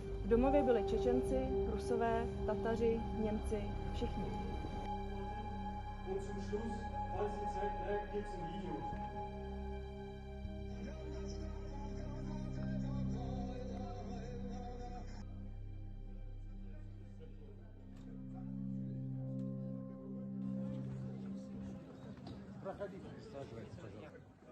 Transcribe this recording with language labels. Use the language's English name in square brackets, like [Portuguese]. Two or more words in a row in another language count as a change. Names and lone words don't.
[Czech] domově byli Čečenci, Rusové, Tataři, Němci, všichni. [German] Und zum Schluss, falls die Zeit bleibt, gibt es ein Video. [Russian] Проходите, присаживайтесь, пожалуйста.